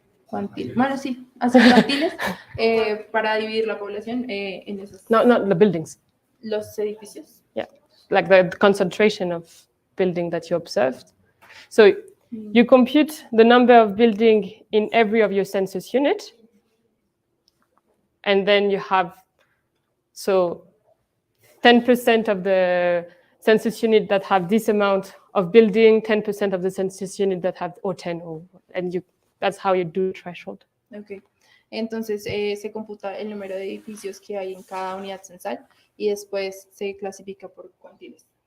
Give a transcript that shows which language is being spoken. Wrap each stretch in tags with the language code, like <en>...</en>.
<es>Bueno, sí, hacer cuantiles para dividir la población en esos...</es> <en>No, not the buildings.</en> <es>Los edificios.</es> <en>Yeah, like the concentration of building that you observed. So you compute the number of building in every of your census unit. And then you have, so 10% of the census unit that have this amount of building, 10% of the census unit that have, or 10, and that's how you do threshold. Okay.</en> <es>Entonces se computa el número de edificios que hay en cada unidad censal y después se clasifica por cuantiles.</es>